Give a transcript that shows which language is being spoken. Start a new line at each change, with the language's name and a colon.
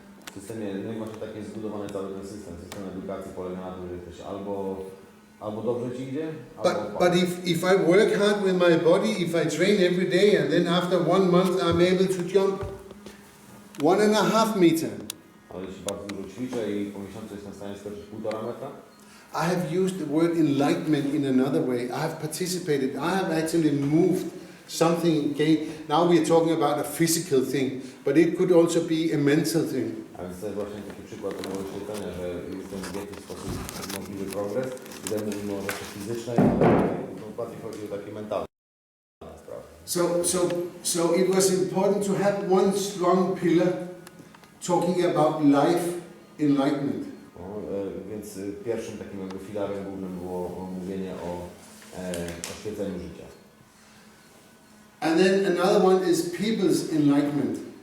Polish: W systemie, no i właśnie tak jest zbudowany cały ten system. System edukacji polega na tym, że jesteś albo dobrze ci idzie,
English: but if I work hard with my body, if I train every day, and then after 1 month I'm able to jump 1.5 meter.
Polish: Ale jeśli bardzo dużo ćwiczę i po miesiącu jestem w stanie skoczyć 1,5 metra.
English: I have used the word enlightenment in another way. I have participated. I have actually moved something. Okay, now we are talking about a physical thing, but it could also be a mental thing.
Polish: A więc to jest właśnie taki przykład tego oświetlenia, że jest to w jakiś sposób możliwy progres. Tutaj mówimy o rzeczy fizycznej, ale bardziej chodzi o takie mentalne sprawy.
English: So it was important to have one strong pillar talking about life enlightenment.
Polish: Więc pierwszym takim jakby filarem głównym było mówienie o oświeceniu życia.
English: And then another one is people's enlightenment.